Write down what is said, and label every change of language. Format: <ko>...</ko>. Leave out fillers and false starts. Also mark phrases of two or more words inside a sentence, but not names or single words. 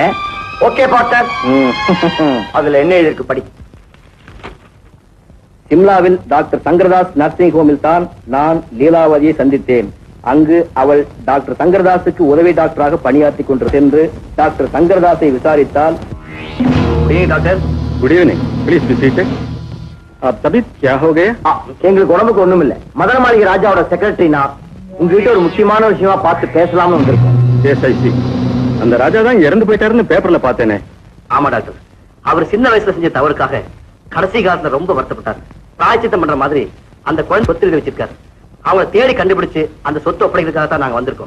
<ta>ஓகே பாஸ்டர். அதுல என்ன எழுதிருக்கு படி. சிம்லாவில் டாக்டர் சங்கரதாஸ் நர்சிங் ஹோமில் தான் நான் லீலாவதியை சந்தித்தேன். அங்கு அவள் டாக்டர் சங்கரதாஸுக்கு உதவி டாக்டராக பணியாற்றி கொண்டு சென்று டாக்டர் சங்கரதாஸை விசாரித்தால், டாக்டர்,</ta> <en>Good evening, please be seated.</en> <hi>आप तबीयत क्या हो गया?</hi> <ta>எங்களுக்கு உடம்புக்கு ஒண்ணும் இல்ல. மதன மாளிகை ராஜாவோட செக்ரட்டரி நான். உங்ககிட்ட ஒரு முக்கியமான விஷயமா பார்த்து பேசலாம்னு வந்திருக்கோம்.</ta> <en>Yes I see.</en> <ta>அந்த ராஜா தான் இறந்து போயிட்டாருன்னு பேப்பர்ல பார்த்தேனே. ஆமா டாக்டர், அவர் சின்ன வயசுல செஞ்ச தவறுக்காக கடைசி காலத்துல ரொம்ப வருத்தப்பட்டார். பிராயச்சித்தம் பண்ற மாதிரி அந்த குழந்தை சொத்து எழுதி வச்சிருக்காரு. அவங்களை தேடி கண்டுபிடிச்சு அந்த சொத்து ஒப்படைக்கிறதுக்காக தான் நாங்க வந்திருக்கோம்.</ta>